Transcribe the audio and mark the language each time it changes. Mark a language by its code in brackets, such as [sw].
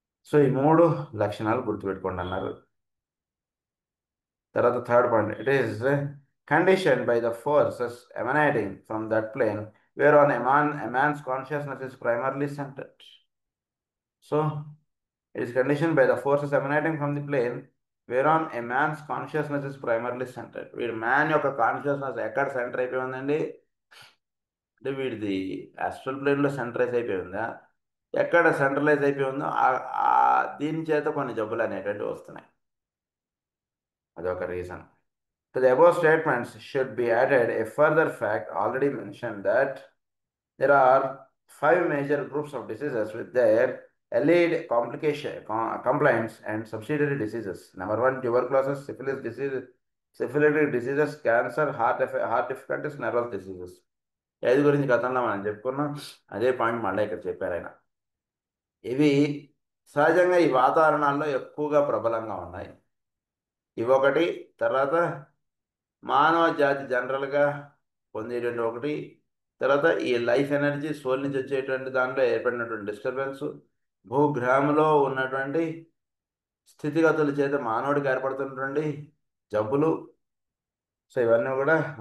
[te] So ఈ 3 లక్షణాలు గుర్తుపెట్టుకోండి అన్నారు. తర్వాత [en] Third point, it is condition by the forces emanating from that plane where on a man's consciousness is primarily centered. So it is conditioned by the forces emanating from the plane whereon a man's consciousness is primarily centered. [te] వీడి man యొక్క consciousness ఎక్కడ centre అయిపోయి ఉందండి అంటే వీడిది astral ప్లేన్లో centralise అయిపోయి ఉందా, ఎక్కడ సెంట్రలైజ్ అయిపోయి ఉందో దీని చేత కొన్ని జబ్బులు అనేటువంటివి వస్తున్నాయి. అదొక reason. [en] To the above statements should be added a further fact already mentioned, that There are five major groups of diseases with their allied complaints and subsidiary diseases. Number one, tuberculosis, syphilis disease, syphilitic diseases, cancer, heart difficulties, nervous diseases. [te] ఐదు గురించి గతంలో మనం చెప్పుకున్నాం. అదే point మళ్ళీ ఇక్కడ చెప్పారు ఆయన. ఇవి సహజంగా ఈ వాతావరణాల్లో ఎక్కువగా ప్రబలంగా ఉన్నాయి. ఇవి ఒకటి. తర్వాత మానవ జాతి జనరల్గా పొందేటువంటి ఒకటి. తర్వాత ఈ లైఫ్ ఎనర్జీ సోల్ నుంచి వచ్చేటువంటి దాంట్లో ఏర్పడినటువంటి డిస్టర్బెన్స్, భూగ్రహంలో ఉన్నటువంటి స్థితిగతుల చేత మానవుడికి ఏర్పడుతున్నటువంటి జబ్బులు. సో ఇవన్నీ కూడా.